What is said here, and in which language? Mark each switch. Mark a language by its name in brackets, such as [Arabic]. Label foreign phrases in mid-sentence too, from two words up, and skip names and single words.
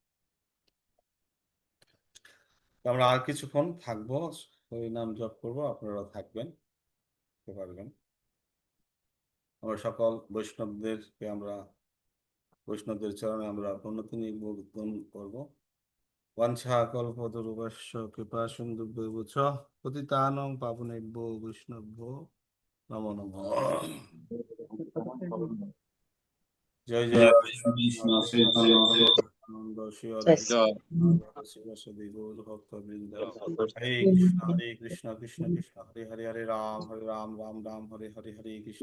[Bangla] আমরা আর কিছুক্ষণ থাকবো, হরি নাম জপ করবো, আপনারা থাকবেন পারবেন। আমরা সকল বৈষ্ণবদেরকে বৈষ্ণবদের চরণে আমরা উন্নতি নিবেদন করবো। [Sanskrit] বাঞ্ছা কল্পতরুভ্যশ্চ কৃপা সিন্ধুভ্যেব চ পতিতানাং পাবনেভ্যো বৈষ্ণবভ্যো নমো নমঃ। [Bangla] জয় জয় কৃষ্ণ চৈতন্য আনন্দ শ্রী অদ্বৈত শিবাসাদি গৌর ভক্তবৃন্দ। [Sanskrit] হরে কৃষ্ণ কৃষ্ণ কৃষ্ণ হরে হরে, হরে রাম রাম রাম হরে হরে, হরে কৃষ্ণ